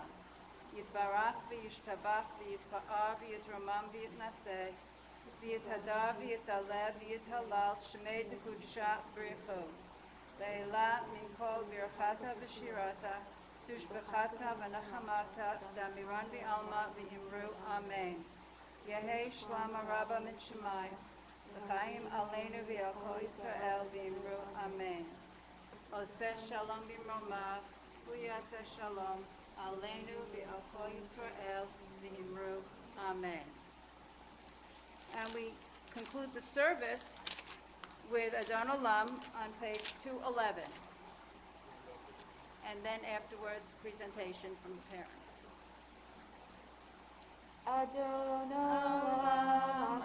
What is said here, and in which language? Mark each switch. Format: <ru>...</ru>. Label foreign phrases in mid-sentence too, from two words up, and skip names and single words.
<arc>יתברך וישתבח ויתפאר ויתרומם ויתנשא ויתהדר ויתעלה ויתהלל שמיה דקודשא בריך הוא לעילא מן כל ברכתא ושירתא תשבחתא ונחמתא דאמירן ועלמא ואמרו אמן. יהא שלמא רבא מן שמיא לחיים עלינו ועל כל ישראל ואמרו אמן.</arc> <he>עושה שלום במרומיו ויעשה שלום עלינו ועל כל ישראל ואמרו אמן.</he> <en>And we conclude the service with Adon Olam on page 211. And then afterwards, presentation from the parents. Adon Olam</en>